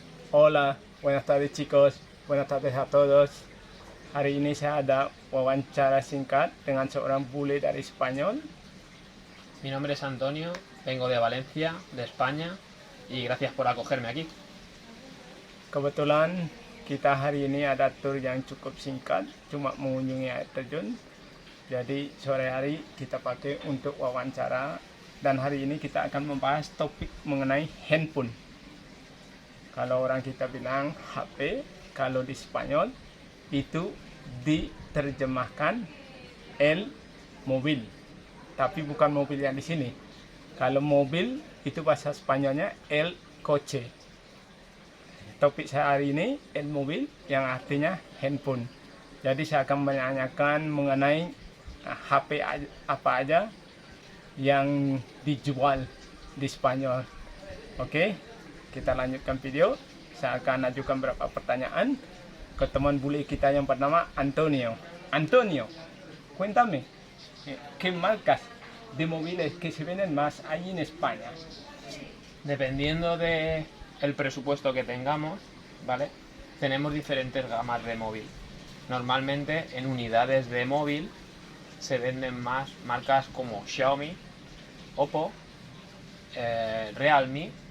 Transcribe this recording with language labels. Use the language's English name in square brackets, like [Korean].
[Spanish] Hola, buenas tardes chicos, buenas tardes a todos. [Indonesian] Hari ini saya ada wawancara singkat dengan seorang bule dari Spanyol. [Spanish] Mi nombre es Antonio, vengo de Valencia, de España, y gracias por acogerme aquí. [Indonesian] Kebetulan kita hari ini ada tur yang cukup singkat, cuma mengunjungi air terjun. Jadi sore hari kita pakai untuk wawancara, dan hari ini kita akan membahas topik mengenai handphone. Kalau orang kita bilang HP, kalau di Spanyol itu diterjemahkan el mobil, tapi bukan mobil yang di sini. Kalau mobil itu bahasa Spanyolnya el coche. Topik saya hari ini el mobil yang artinya handphone. Jadi saya akan menanyakan mengenai HP apa aja yang dijual di Spanyol. Oke, kita lanjutkan video. Saya akan ajukan beberapa pertanyaan ke teman bule kita yang bernama Antonio. [Spanish] Antonio, cuéntame, ¿qué marcas de móviles que se venden más ahí en España? Dependiendo del presupuesto que tengamos, ¿vale? Tenemos diferentes gamas de móvil. Normalmente en unidades de móvil se venden más marcas como Xiaomi, Oppo, Realme.